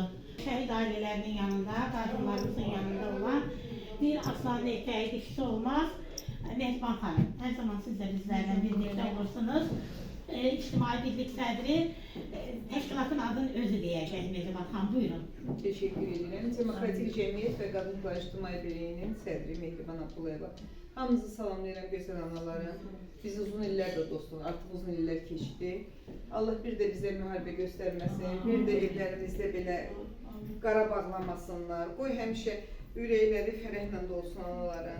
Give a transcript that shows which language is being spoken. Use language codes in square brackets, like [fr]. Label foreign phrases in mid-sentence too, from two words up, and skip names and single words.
[az] Şəhid ailələrinin yanında, qadınlarımızın yanında olan bir aslan erkəyi dişisi olmaz. Mehriban xanım, hər zaman siz də bizlərlə birlikdə olursunuz. İctimai Birlik Sədri, təşkilatın adını özü deyəcək Mehriban xanım, buyurun. [tr] Teşekkür ederim. Demokratik Cemiyet ve Kadınlar İctimai Birliği'nin Sədri Mehriban Abdullayeva. [az] Hamınızı salamlayıram, gözəl analarım. Biz uzun illər də dostluq, artıq uzun illər keçdi. Allah bir də bizə müharibə göstərməsin, bir də evlərimizdə belə qara bağlamasınlar. Qoy həmişə ürəkləri fərəhlə dolsun anaların.